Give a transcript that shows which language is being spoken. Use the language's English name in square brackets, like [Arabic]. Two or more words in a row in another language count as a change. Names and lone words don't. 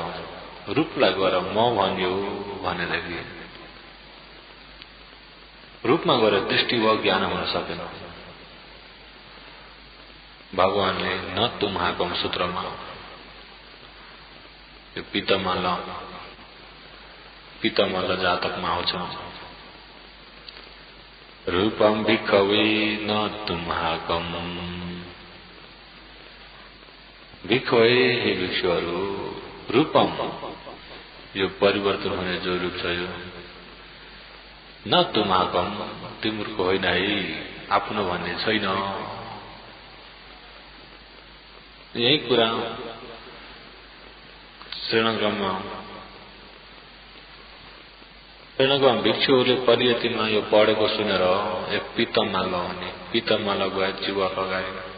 [Nepali] रूपलाई गएर म भन्यो भनेदेखि रूपमा गएर दृष्टि वा ज्ञान हुन सकेन। भगवानले [Pali] न तुम्हाकम [Nepali] सूत्रमा यो पितमल जातकमा आउँछ, [Pali] रूपम भिक्खवे न तुम्हाकम। [Nepali] भिक्खवे हे भिक्षुहरू, रूपम यो परिवर्तन हुने जो रूप छ यो [Pali] न तुम्हाकम [Nepali] तिम्रो होइन है, आफ्नो भन्ने छैन। यही कुरा श्रीलङ्कामा भिक्षुहरूले परियतिमा यो पढेको सुनेर एक पितममाला भन्ने पितममाला गए चिवर लगाए।